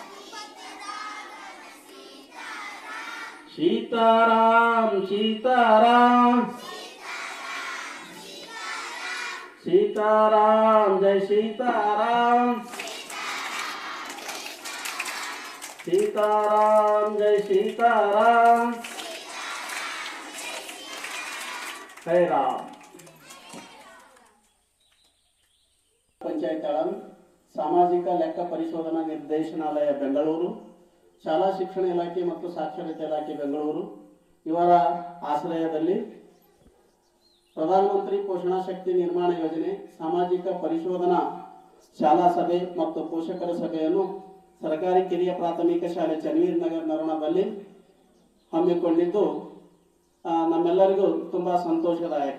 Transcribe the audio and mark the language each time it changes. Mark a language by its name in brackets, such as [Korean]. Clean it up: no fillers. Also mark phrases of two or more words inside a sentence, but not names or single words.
[Hindi] सीताराम सीताराम सीताराम जय सीताराम, सीताराम जय सीताराम, जय राम. [Kannada] ಪಂಚಾಯತ್ ಆಳಂ ಸಾಮಾಜಿಕ ಲೆಕ್ಕ ಪರಿಶೋಧನಾ ನಿರ್ದೇಶನಾಲಯ ಬೆಂಗಳೂರು, ಶಾಲಾ ಶಿಕ್ಷಣ ಇಲಾಖೆ ಮತ್ತು ಸಾಕ್ಷರತೆ ಇಲಾಖೆ ಬೆಂಗಳೂರು ಇವರ ಆಶ್ರಯದಲ್ಲಿ ಪ್ರಧಾನಮಂತ್ರಿ ಪೋಷಣಾ ಶಕ್ತಿ ನಿರ್ಮಾಣ ಯೋಜನೆ ಸಾಮಾಜಿಕ ಪರಿಶೋಧನಾ ಶಾಲಾ ಸಭೆ ಮತ್ತು ಪೋಷಕರ ಸಭೆಯನ್ನು ಸರ್ಕಾರಿ ಕಿರಿಯ ಪ್ರಾಥಮಿಕ ಶಾಲೆ ಚನ್ನವೀರ್ ನಗರ್ ನರೋಣದಲ್ಲಿ ಹಮ್ಮಿಕೊಂಡಿದ್ದು ನಮ್ಮೆಲ್ಲರಿಗೂ ತುಂಬಾ ಸಂತೋಷದಾಯಕ.